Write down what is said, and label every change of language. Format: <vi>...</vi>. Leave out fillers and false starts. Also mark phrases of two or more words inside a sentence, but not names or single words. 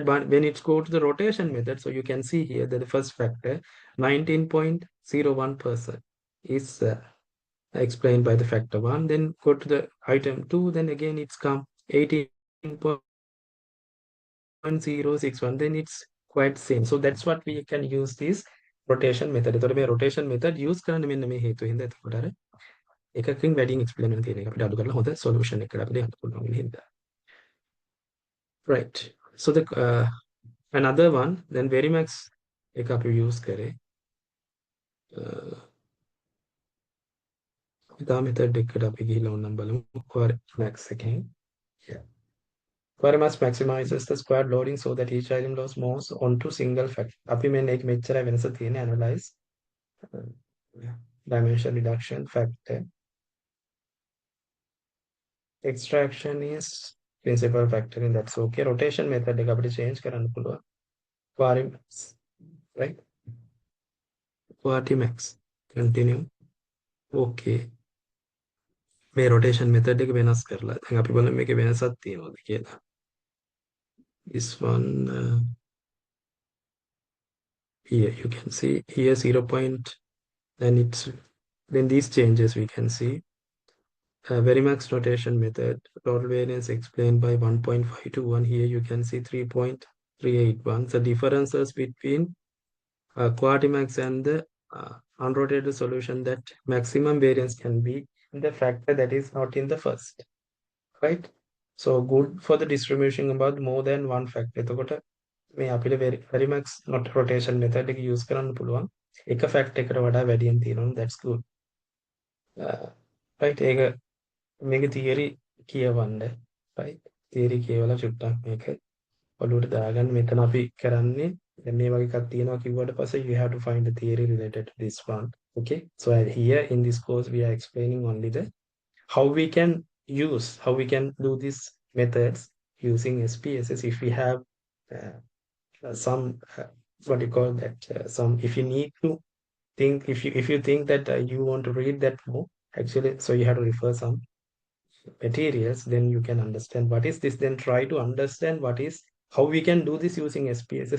<en>But when it's go to the rotation method, so you can see here that the first factor 19.01% is explained by the factor 1. Then go to the item 2, then again it's come 18.061, then it's quite same. So that's what we can use this rotation method.</en> <si>එතකොට මේ</si> <en>rotation method use</en> <si>කරන්න මෙන්න මේ හේතුව හින්දා එතකොට අර එකකින් වැඩියෙන් explain වෙන තියෙන එක අපිට අඩු කරලා හොඳ solution එකකට අපිට යන්න පුළුවන් වෙන හින්දා.</si> <en>Right, so the another one, then</en> <si>Varimax එක අපි use කරේ ඉතා method එකකට අපි ගිහිල්ලා ඕනනම් බලමු Varimax එකෙන්.</si> <en>Yeah, Varimax maximizes the squared loading so that each item loads moves onto single factor.</en> <si>අපි මෙන්න එක මෙච්චරයි වෙනස තියෙන්නේ</si> <en>analyze dimension reduction factor. Extraction is principal factor in that's okay. Rotation method</en> <si>එක අපිට change කරන්න පුළුවන්. Varimax, right?</si> <en>Varimax. Continue.</en> <si>Okay. මේ</si> <en>rotation method</en> <si>එක වෙනස් කරලා. දැන් අපි බලමු මේකේ වෙනසක් තියෙනවද කියලා.</si> <en>This one here you can see here 0. Then it's then these changes we can see. Varimax rotation method, total variance explained by 1.521. Here you can see 3.381. The differences between Quadramax and the unrotated solution, that maximum variance can be in the factor that is not in the first, right? So good for the distribution about more than one factor.</en> <si>එතකොට මේ අපිට Varimax</si> <en>not rotation method</en> <si>එක use කරන්න පුළුවන්. එක factor එකට වඩා වැඩියෙන් තියෙනවා.</si> <en>That's good. Right?</en> <si>ඒක මේක theory කියවන්න. Right? Theory කියවලා චුට්ටක් මේක ඔළුවට දාගන්න. මෙතන අපි කරන්නේ දැන් මේ වගේ එකක් තියෙනවා කිව්වට පස්සේ</si> <en>you have to find the theory related to this one. Okay? So here in this course we are explaining only the how we can do these methods using SPSS if we have some what you call that some if you need to think if you think that you want to read that more actually, so you have to refer some materials, then you can understand what is this, then try to understand what is how we can do this using SPSS.</en>